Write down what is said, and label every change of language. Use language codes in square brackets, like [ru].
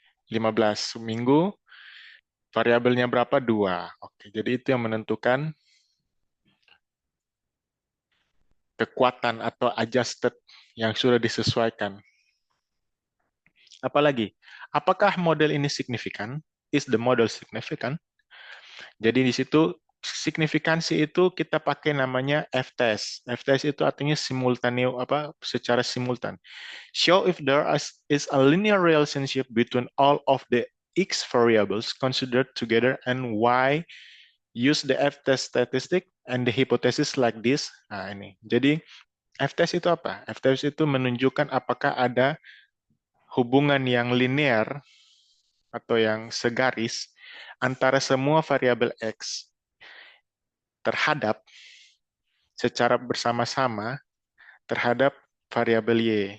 [id] 15 seminggu, variabelnya berapa? 2. Oke, jadi itu yang menentukan kekuatan atau adjusted yang sudah disesuaikan. Apalagi, apakah model ini signifikan? [en] Is the model significant? [id] Jadi di situ signifikansi itu kita pakai namanya F-test. F-test itu artinya simultaneo apa secara simultan. [en] Show if there is a linear relationship between all of the X variables considered together and Y. Use the F-test statistic and the hypothesis like this. [id] Nah, ini. Jadi F-test itu apa? F-test itu menunjukkan apakah ada hubungan yang linear atau yang segaris antara semua variabel X terhadap secara bersama-sama terhadap variabel Y.